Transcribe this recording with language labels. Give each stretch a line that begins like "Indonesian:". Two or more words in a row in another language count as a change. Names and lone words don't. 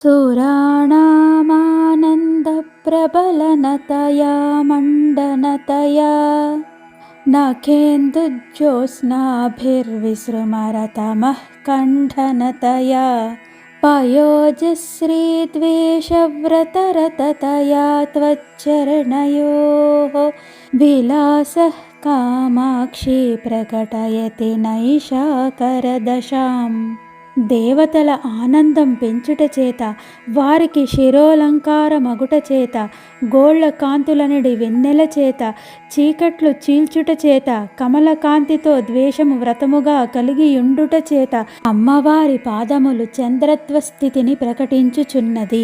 Sanskrit: सुराणामानन्दप्रबलनतया मण्डनतया नखेन्दुज्योत्स्नाभिर्विसृमरतमः कण्ठनतया पयोजश्रीद्वेषव्रतरततया त्वच्चरणयोः विलासः कामाक्षी प्रकटयति नैषाकरदशाम्।
Telugu: దేవతల ఆనందం పెంచుట చేత, వారికి శిరోలంకారమగుట చేత, గోళ్ల కాంతులనడి వెన్నెల చేత, చీకట్లు చీల్చుట చేత, కమలకాంతితో ద్వేషము వ్రతముగా కలిగియుండుట చేత అమ్మవారి పాదములు చంద్రత్వ స్థితిని ప్రకటించుచున్నది.